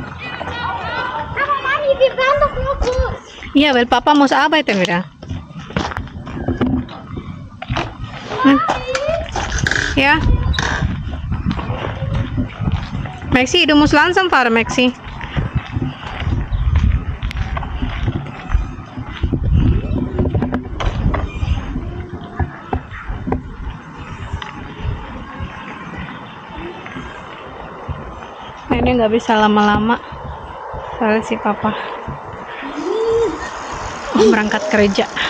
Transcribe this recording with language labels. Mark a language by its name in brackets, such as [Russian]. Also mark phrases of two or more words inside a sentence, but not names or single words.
[German] Aber Mami, wir waren doch nur kurz. Ja, weil Papa muss arbeiten wieder. Ja. Maxi, du musst langsam fahren, Maxi. [Indonesian] Ini nggak bisa lama-lama soalnya si papa berangkat kerja.